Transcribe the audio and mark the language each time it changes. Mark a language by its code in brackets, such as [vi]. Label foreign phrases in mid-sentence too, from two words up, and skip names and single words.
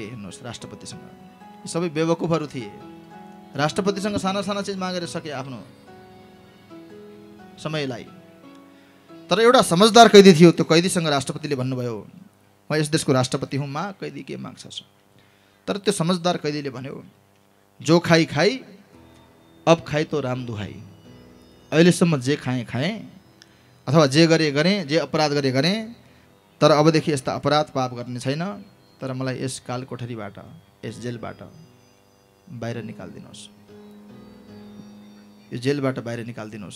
[ne] हेर्नुहोस् राष्ट्रपतिसँग, सबै बेवकुफहरू थिए। राष्ट्रपतिसँग साना साना चिज मागेर सके आफ्नो समयलाई। तर एउटा समझदार कैदी थियो। त्यो कैदीसँग राष्ट्रपतिले भन्नुभयो, म यस देशको राष्ट्रपति हुँ, माग कैदी के माग्छस्? तर त्यो समझदार कैदीले भन्यो, [hi] जो खाई खाई, अब खाई तो राम दुहाई। [ne] अहिलेसम्म जे खाएँ अथवा जे गरेँ, जे अपराध गरेँ, तर अबदेखि यस्ता अपराध पाप गर्ने छैन। तर मलाई यस काल कोठरीबाट, यस जेलबाट बाहिर निकाल्दिनुहोस्, यो जेलबाट बाहिर निकाल्दिनुहोस्।